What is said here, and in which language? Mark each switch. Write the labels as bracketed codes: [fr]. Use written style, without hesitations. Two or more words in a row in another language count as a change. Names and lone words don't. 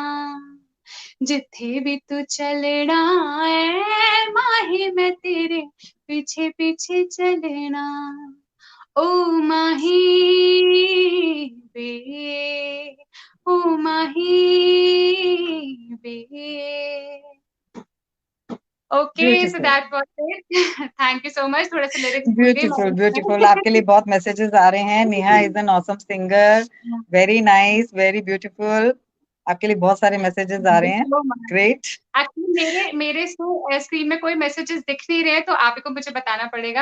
[pa] ਜਿੱਥੇ ਭੀ ਤੂ ਚੱਲਣਾ ਹੈ ਮਾਹੀ, ਮੈਂ ਤੇਰੇ ਪਿੱਛੇ ਪਿੱਛੇ ਚੱਲਣਾ। ਓ ਮਾਹੀ ਵੇ, ਓ ਮਾਹੀ ਵੇ। [en] okay, so ब्यूटीफुल, That was it. Thank you so much. [hi] थोड़ा सा लिरिक्स भूल गई [en] Beautiful, beautiful. [hi] आपके लिए मैं। बहुत मैसेजेस आ रहे हैं। [en] Neha is an awesome singer, very nice, very beautiful. [hi] आपके लिए बहुत सारे मैसेजेस आ रहे हैं। [en] ग्रेट। [hi] एक्चुअली मेरे मेरे स्क्रीन में कोई मैसेजेस दिख नहीं रहे, तो आप ही को मुझे बताना पड़ेगा।